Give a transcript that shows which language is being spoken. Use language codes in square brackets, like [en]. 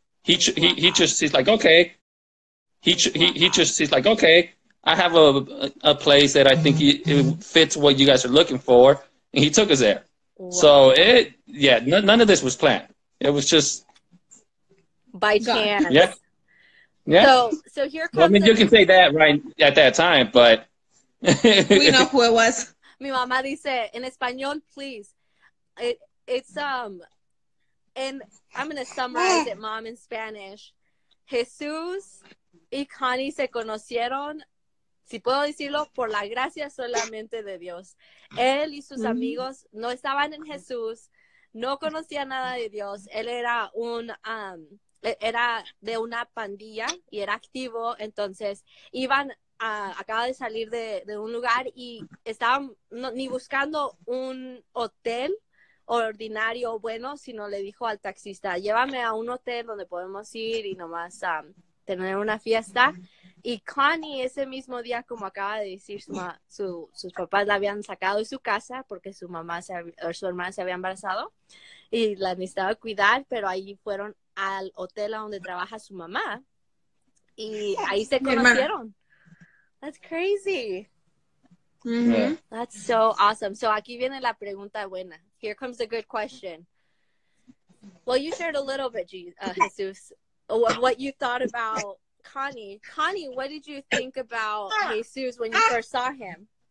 [en] He's like, okay. He's like, okay, I have a place that I think it fits what you guys are looking for, and he took us there. Wow. So none of this was planned. It was just by chance. Yeah. Yeah. So here comes. Well, I mean, you can say that right at that time, but we know who it was. [es] Mi mamá dice en español, please. [en] It's and I'm gonna summarize it, Mom, in Spanish. [es] Jesús y Connie se conocieron, si puedo decirlo, por la gracia solamente de Dios. Él y sus amigos no estaban en Jesús, no conocían nada de Dios. Él era era de una pandilla y era activo, entonces acaba de salir de un lugar y estaban ni buscando un hotel ordinario bueno, sino le dijo al taxista, llévame a un hotel donde podemos ir y nomás tener una fiesta. Y Connie ese mismo día, como acaba de decir, sus papás la habían sacado de su casa porque su hermana se había embarazado y la necesitaba cuidar, pero ahí fueron al hotel a donde trabaja su mamá y ahí se conocieron. [en] That's crazy. Yeah. That's so awesome. [es] So aquí viene la pregunta buena. [en] Here comes a good question. Well, you shared a little bit, Jesus, what you thought about Connie. Connie, what did you think about Jesus when you first saw him?